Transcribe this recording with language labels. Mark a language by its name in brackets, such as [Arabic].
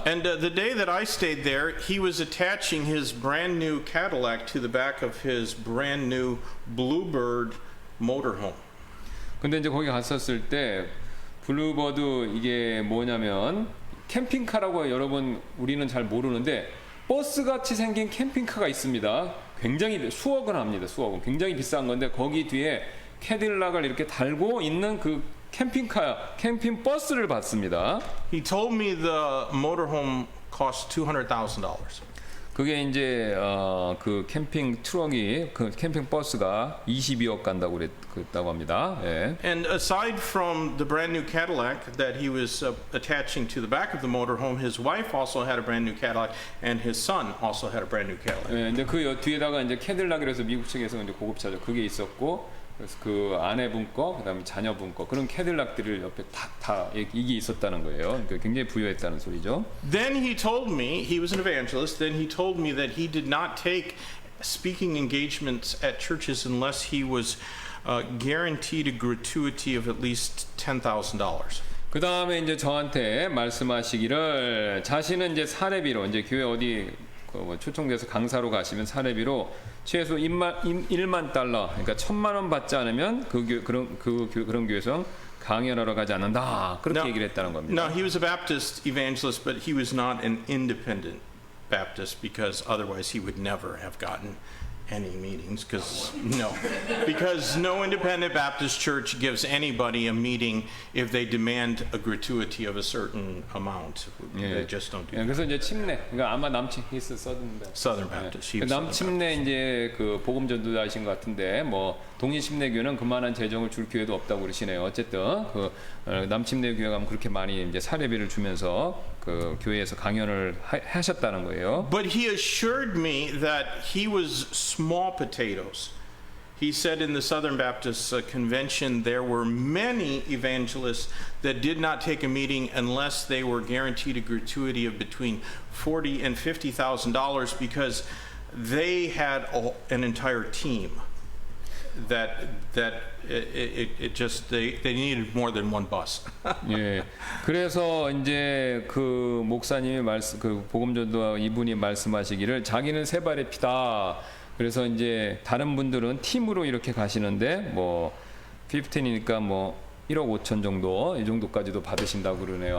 [English] And the day that I stayed there, he was attaching his brand new Cadillac to the back of his brand new Bluebird motorhome. [Korean] 근데 이제 거기 갔었을 때 블루버드 이게 뭐냐면 캠핑카라고 여러분 우리는 잘 모르는데 버스 같이 생긴 캠핑카가 있습니다. 굉장히 수억은 합니다. 수억은 굉장히 비싼 건데 거기 뒤에 캐딜락을 이렇게 달고 있는 그 캠핑 버스를 봤습니다. [English] He told me the motorhome cost $200,000. [Korean] 그게 이제 그 캠핑 트럭이 그 캠핑 버스가 22억 간다고 그랬다고 합니다. 예. [English] And aside from the brand new Cadillac that he was attaching to the back of the motorhome, his wife also had a brand new Cadillac, and his son also had a brand new Cadillac. [Korean] 예, 근데 그 뒤에다가 이제 캐딜락이라서 미국 측에서 이제 고급차죠. 그게 있었고. 그래서 그 아내분 거, 그다음에 자녀분 거 그런 캐딜락들을 옆에 다 이게 있었다는 거예요. 그러니까 굉장히 부유했다는 소리죠. [English] Then he told me, he was an evangelist, then he told me that he did not take speaking engagements at churches unless he was guaranteed a gratuity of at least $10,000. [Korean] 그 다음에 이제 저한테 말씀하시기를 자신은 이제 사례비로 이제 교회 어디 뭐 초청돼서 강사로 가시면 사례비로 최소 1만 달러, 그러니까 1,000만 원 받지 않으면 그런 교회에서 강연하러 가지 않는다. 그렇게 얘기를 했다는 겁니다. [English] Now he was a Baptist evangelist, but he was not an independent Baptist because otherwise he would never have gotten any meetings because no independent Baptist church gives anybody a meeting if they demand a gratuity of a certain amount. They just don't do that. [Korean] 그래서 이제 침례, 그러니까 아마 [English] He's Southern Baptist. He was [Korean] 남침례 이제 그 복음 전도자이신 것 같은데 뭐 동일침례교는 그만한 재정을 줄 기회도 없다고 그러시네요. 어쨌든 그 남침례 교회 가면 그렇게 많이 이제 사례비를 주면서 그 교회에서 강연을 하셨다는 거예요. [English] But he assured me that he was small potatoes. He said in the Southern Baptist Convention there were many evangelists that did not take a meeting unless they were guaranteed a gratuity of between $40,000 and $50,000 because they had an entire team. That it just they needed more than one bus. [Korean] 예. 그래서 이제 그 목사님이 그 복음전도 이분이 말씀하시기를 자기는 세 발의 피다. 그래서 이제 다른 분들은 팀으로 이렇게 가시는데 뭐 15이니까 뭐 1억 5천 정도 이 정도까지도 받으신다고 그러네요.